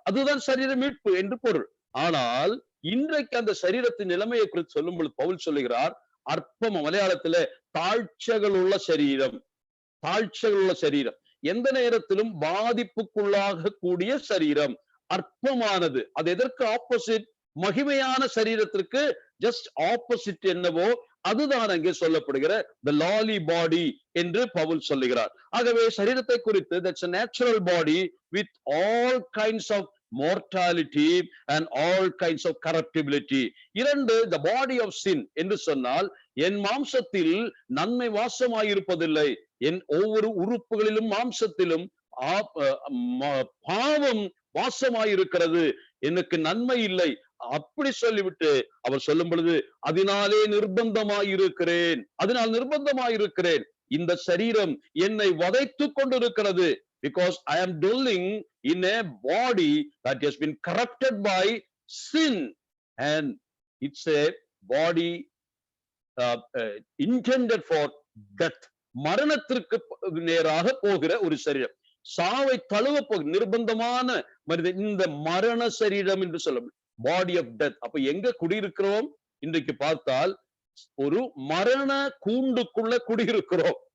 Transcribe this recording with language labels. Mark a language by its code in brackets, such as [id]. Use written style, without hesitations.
[ta] அதுதான் சரீர மீட்பு என்று பொருள். ஆனால் இன்றைக்கு அந்த சரீரத்தின் நிலைமையை குறித்து சொல்லும் பொழுது பவுல் சொல்லுகிறார், அற்பம், மலையாளத்துல தாழ்ச்சகள் உள்ள சரீரம், தாழ்ச்சகள் உள்ள சரீரம், எந்த நேரத்திலும் பாதிப்புக்குள்ளாக கூடிய சரீரம், அற்பமானது. அது எதற்கு ஆப்போசிட்? மகிமையான சரீரத்திற்கு ஜஸ்ட் ஆப்போசிட் என்னவோ அதுதான் அங்கே சொல்லப்படுகிற the lowly body என்று பவுல் சொல்லுகிறார். ஆகவே சரீரத்தை குறித்து [en] that's a natural body with all kinds of mortality and all kinds of corruptibility. [ta] 2, the body of sin என்று சொன்னால், என் மாம்சத்தில் நன்மை வாசமாயிருப்பதில்லை, என் ஒவ்வொரு உறுப்புகளிலும் மாம்சத்திலும் பாவம் வாசமாயிருக்கிறது, எனக்கு நன்மை இல்லை. அப்படி சொல்லிவிட்டு அவர் சொல்லும் பொழுது, அதனாலே நிர்பந்தமாயிருக்கிறேன், அதனால் நிர்பந்தமாயிருக்கிறேன், இந்த சரீரம் என்னை வதைத்துக் கொண்டிருக்கிறது. [en] Because I am dwelling in a body that has been corrupted by sin, and it's a body intended for death. [ta] மரணத்திற்கு நேராக போகிற ஒரு சரீரம், சாவை தழுவ நிர்பந்தமான மனிதன், இந்த மரண சரீரம் என்று சொல்ல பாடி ஆஃப் டெத். அப்ப எங்க குடியிருக்கிறோம் இன்றைக்கு பார்த்தால்? ஒரு மரண கூண்டுக்குள்ள குடியிருக்கிறோம்.